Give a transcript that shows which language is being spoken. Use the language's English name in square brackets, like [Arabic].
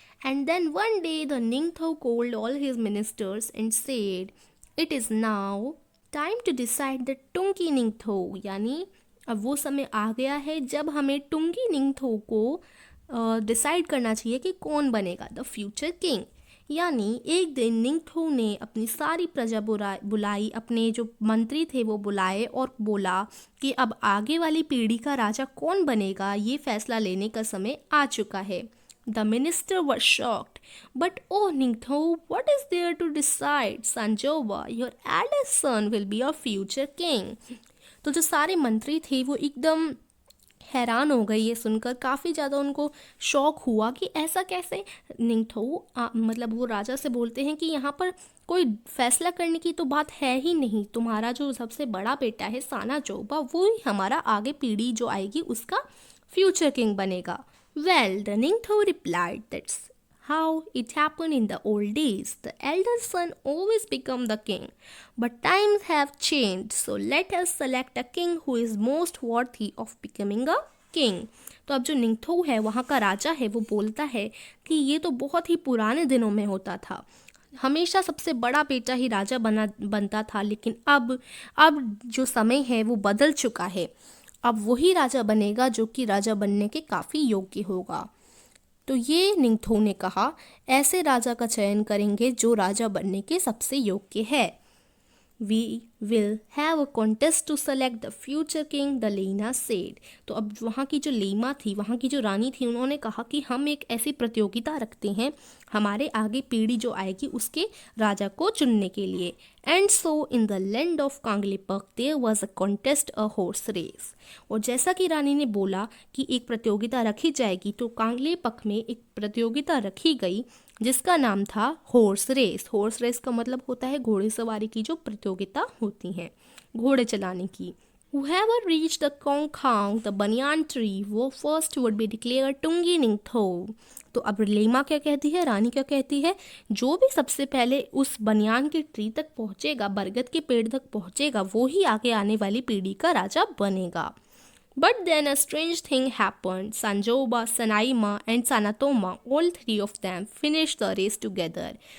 [English] And then one day the Ningthau called all his ministers and said, "It is now time to decide the Tungi Ningthou." [Hindi] यानी अब वो समय आ गया है जब हमें टुंगी निंगथौ को डिसाइड करना चाहिए कि कौन बनेगा द फ्यूचर किंग। यानी एक दिन निंगथौ ने अपनी सारी प्रजा बुलाई, अपने जो मंत्री थे वो बुलाए और बोला कि अब आगे वाली पीढ़ी का राजा कौन बनेगा ये फैसला लेने का समय आ चुका है। [English] The minister was shocked. But oh Ningthau, what is there to decide? Sanjoba, your eldest son will be a future king. [Hindi] तो जो सारे मंत्री थे वो एकदम हैरान हो गए ये सुनकर, काफ़ी ज़्यादा उनको शौक हुआ कि ऐसा कैसे। निंगथौ मतलब वो राजा से बोलते हैं कि यहाँ पर कोई फैसला करने की तो बात है ही नहीं, तुम्हारा जो सबसे बड़ा बेटा है साना जौबा वो ही हमारा आगे पीढ़ी जो आएगी उसका फ्यूचर किंग बनेगा। [English] Well, the Ningthau replied, that's how it happened in the old days. The elder son always become the king. But times have changed, so let us select a king who is most worthy of becoming a king. [Hindi] तो अब जो निंगथौ है वहाँ का राजा है वो बोलता है कि ये तो बहुत ही पुराने दिनों में होता था, हमेशा सबसे बड़ा बेटा ही राजा बनता था, लेकिन अब जो समय है वो बदल चुका है। अब वही राजा बनेगा जो कि राजा बनने के काफ़ी योग्य होगा। तो ये निंगथौ ने कहा, ऐसे राजा का चयन करेंगे जो राजा बनने के सबसे योग्य है। We [English] will have a contest to select the future king, the लेना said। [Hindi] तो अब वहाँ की जो लेमा थी, वहाँ की जो रानी थी, उन्होंने कहा कि हम एक ऐसी प्रतियोगिता रखते हैं हमारे आगे पीढ़ी जो आएगी उसके राजा को चुनने के लिए। [English] And so in the land of Kangleipak there was a contest, a horse race. [Hindi] और जैसा कि रानी ने बोला कि एक प्रतियोगिता रखी जाएगी, तो कांगलीपक में एक प्रतियोगिता रखी गई जिसका नाम था हॉर्स रेस। हॉर्स रेस का मतलब होता है घोड़े सवारी की जो प्रतियोगिता होती है, घोड़े चलाने की। [English] Whoever reached the Kongkhang, the banyan tree, वो first would be declared Tungi Ningtho। [Hindi] तो अब लेमा क्या कहती है, रानी क्या कहती है, जो भी सबसे पहले उस बनियान की ट्री तक पहुंचेगा, बरगद के पेड़ तक पहुंचेगा, वो ही आगे आने वाली पीढ़ी का राजा बनेगा। [English] But then a strange thing happened. Sanjoba, Sanaima and Sanatoma, all three of them finished the race together।